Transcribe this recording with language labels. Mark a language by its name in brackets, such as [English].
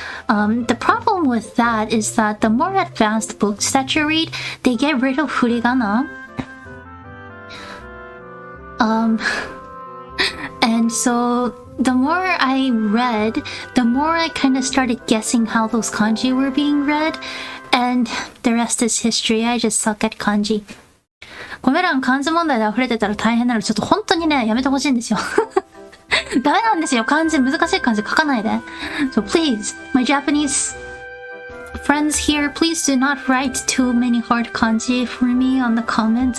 [English] The problem with that is that the more advanced books that you read, they get rid of furigana. And so the more I read, the more I kind of started guessing how those kanji were being read, and the rest is history. I just suck at kanji. [Japanese] コメ欄漢字問題で溢れてたら大変なので、ちょっと本当にね、やめてほしいんですよ。ダメなんですよ、漢字、難しい漢字書かないで。 [English] So please, my Japanese friends here, please do not write too many hard kanji for me on the comments.